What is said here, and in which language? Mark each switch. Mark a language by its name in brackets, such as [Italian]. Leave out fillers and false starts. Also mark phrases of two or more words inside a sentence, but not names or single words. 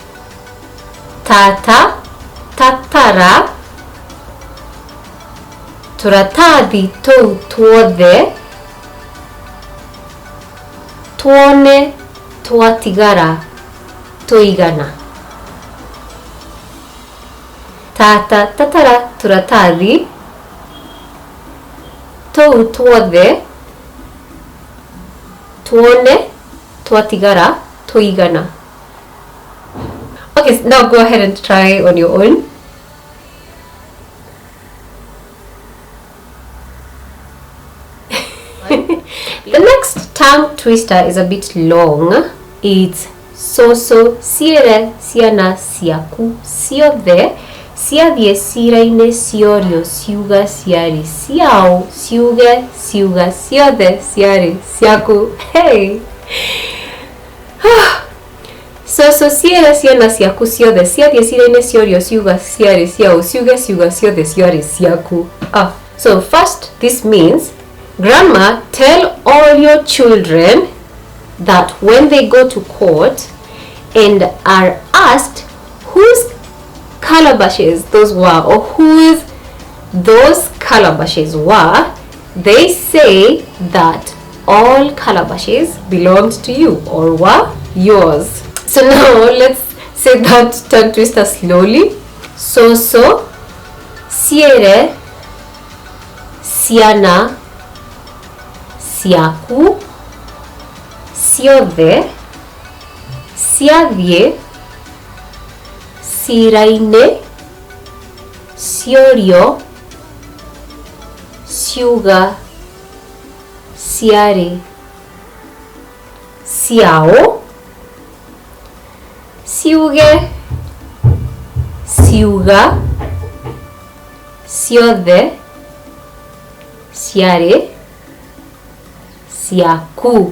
[Kikuyu] Tata Tatara tũratathi tũu tũothe tũone twatigara tũigana. Tata Tatara tũratathi tũu tũothe tũone twatigara tũigana. [English] Okay, now go ahead and try on your own. The next tongue twister is a bit long. It's [Kikuyu] Cũcũ, ciĩre, ciana, ciaku, ciothe, ciathiĩ, cira-inĩ, ciorio, ciuga, ciarĩ, ciaũ, ciuge, ciuga, ciothe, ciarĩ, ciaku. [English] Hey! [Kikuyu] Cũcũ, ciĩre, ciana, ciaku, ciothe, ciathiĩ, cira-inĩ, ciorio, ciuga, ciarĩ, ciaũ, ciuge, ciuga, ciothe, ciarĩ, ciaku. [English] So first, this means, Grandma, tell all your children that when they go to court and are asked whose calabashes those were, or whose those calabashes were, they say that all calabashes belonged to you or were yours. So now let's say that tongue twister slowly. [Kikuyu] Cũcũ, ciĩre, ciana, ciaku, ciothe, ciathiĩ, cira-inĩ, ciorio, ciuga, ciarĩ, ciaũ, ciuge, ciuga, ciothe, ciarĩ, ciaku.